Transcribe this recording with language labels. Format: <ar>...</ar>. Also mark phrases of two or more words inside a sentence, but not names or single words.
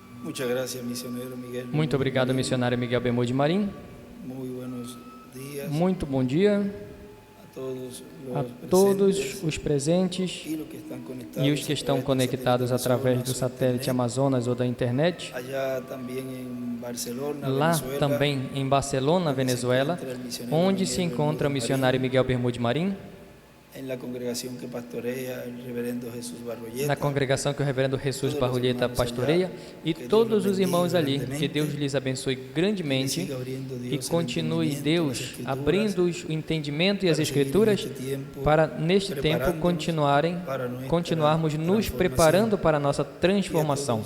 <es>Muchas gracias, misionero Miguel.</es> <pt>Muito obrigado, missionário Miguel Bemô de Marim.</pt> <es>Muy buenos días</es> <pt>Muito bom dia</pt> <es>a</es> <pt>a</pt> <es>todos</es> <pt>todos os presentes</pt> <es>y los que están</es> <pt>e os que estão conectados através do satélite Amazonas ou da internet.</pt> <es>Allá también en Barcelona,</es> <pt>Lá</pt> <es>Venezuela,</es> <pt>também em Barcelona, Venezuela, onde se encontra o missionário Miguel Bemô de Marim,</pt> <es>en la congregación que pastorea el reverendo Jesús Barroyeta,</es> <pt>na congregação que o reverendo Jesus Barrolheta pastoreia, e todos os irmãos ali, que Deus lhes abençoe grandemente e continue Deus abrindo o entendimento e as Escrituras para neste tempo continuarmos nos preparando para a nossa transformação.</pt>